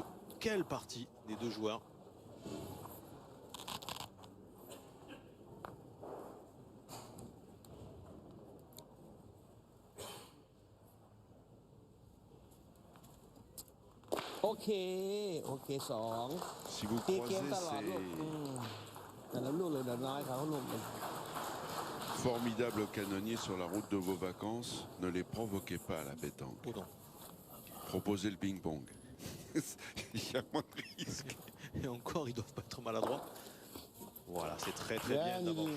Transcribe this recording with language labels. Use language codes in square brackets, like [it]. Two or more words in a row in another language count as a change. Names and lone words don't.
[fr] Quelle partie des deux joueurs. OK 2 si vous [th] ตีเกม [fr] croisez [th] ตลอดลูก แต่ละลูกเลยเดี๋ยวน้อยเขาลูกหนึ่ง [fr] ces formidables canonniers sur la route de vos vacances, ne les provoquez pas à la pétanque. Oh non. Proposez le ping-pong. Il y a moins de risques. Et encore, ils doivent pas être maladroits. Voilà, c'est très Bien, bien d'avoir Lily.